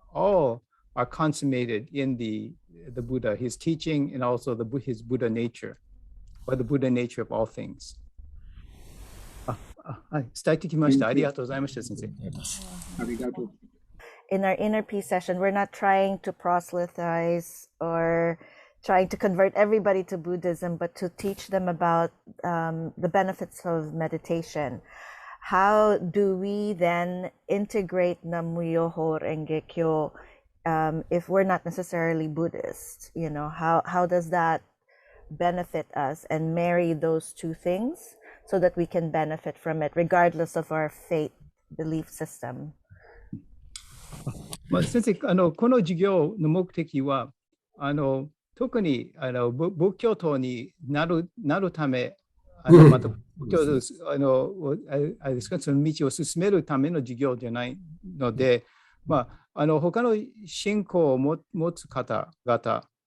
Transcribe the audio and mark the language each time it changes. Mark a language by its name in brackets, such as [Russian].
[English] All are consummated in the Buddha, his teaching, and also his Buddha nature, or the Buddha nature of all things. [Japanese] はい、伝えてきました。ありがとうございました、先生。ありがとう。 [English] In our inner peace session, we're not trying to proselytize or trying to convert everybody to Buddhism, but to teach them about the benefits of meditation. How do we then integrate Nam-myoho Renge Kyo if we're not necessarily Buddhist? How does that benefit us, and marry those two things so that we can benefit from it regardless of our faith belief system? [Japanese] 先生、この授業の目的は、特に仏教徒になるため、また仏教あれですか、その道を進めるための授業じゃないので、他の信仰を持つ方々、